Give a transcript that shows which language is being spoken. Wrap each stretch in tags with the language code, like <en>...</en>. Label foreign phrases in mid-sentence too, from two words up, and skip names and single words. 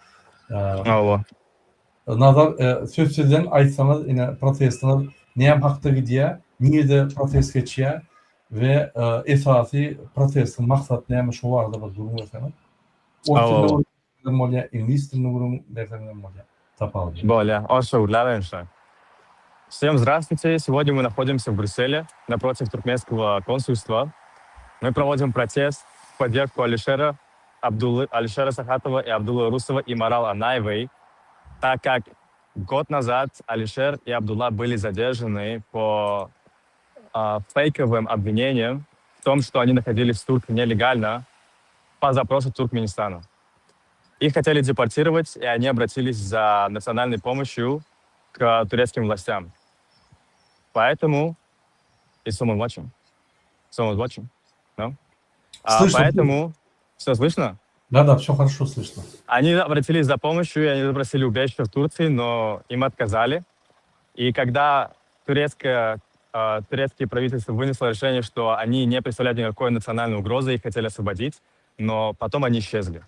<tk>Nazar, söz sizden aýtsaňyz ine protestler näme hakda gidýär, niýede protest geçýär we esasy protestin maksat näme şu barada bir durum berseňiz. Ingliz dilini berseňiz bolýar. Tapaldy.</tk> <ru>Боля, ошоуляваемся. Всем здравствуйте. Сегодня мы находимся в Брюсселе, напротив туркменского консульства. Мы проводим протест в поддержку Алишера Сахатова и Абдуллы Урусова и Марал Анаевой, так как год назад Алишер и Абдулла были задержаны по фейковым обвинениям в том, что они находились в Турции нелегально по запросу Туркменистана. Их хотели депортировать, и они обратились за национальной помощью к турецким властям. Поэтому...</ru> <en>Is someone watching? Someone's watching? No?</en> <ru>Поэтому... Все слышно? Да, все хорошо слышно. Они обратились за помощью, и они запросили убежище в Турции, но им отказали. И когда турецкое правительство вынесло решение, что они не представляют никакой национальной угрозы, их хотели освободить, но потом они исчезли.</ru>